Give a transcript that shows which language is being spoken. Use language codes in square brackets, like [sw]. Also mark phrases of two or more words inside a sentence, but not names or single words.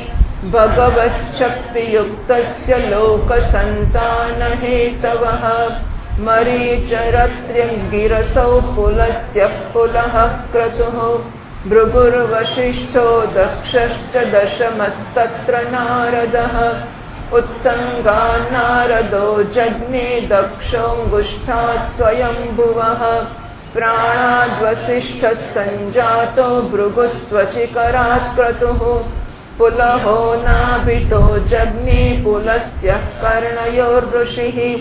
[sa] ભગવચ્છક્તિયુક્તસ્ય લોકસંતાનહેતવઃ મરીચરત્ર્યગિરસૌ પુલસ્ત્યઃ પુલઃ ક્રતુઃ ભૃગુર્વસિષ્ઠો દક્ષશ્ચ દશમસ્તત્ર નારદઃ उत्संगान्नारदो जज्ञे दक्षोऽङ्गुष्ठात् स्वयंभुवः प्राणाद्वसिष्ठः सञ्जातो भृगुस्त्वचिकरात् क्रतुः पुलहो नाभितो जज्ञे पुलस्त्यः कर्णयोर्ऋषिः